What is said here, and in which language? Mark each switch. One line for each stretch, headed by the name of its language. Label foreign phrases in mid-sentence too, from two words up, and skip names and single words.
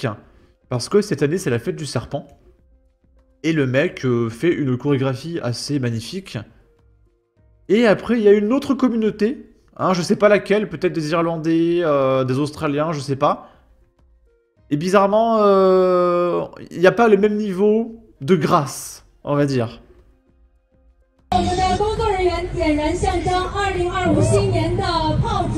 French: Parce que cette année, c'est la fête du serpent. Et le mec fait une chorégraphie assez magnifique. Et après, il y a une autre communauté, hein, je sais pas laquelle, peut-être des Irlandais, des Australiens, je sais pas. Et bizarrement, il n'y a pas le même niveau de grâce, on va dire.
Chinese: 我们的工作人员点燃象征2025新年的炮竹。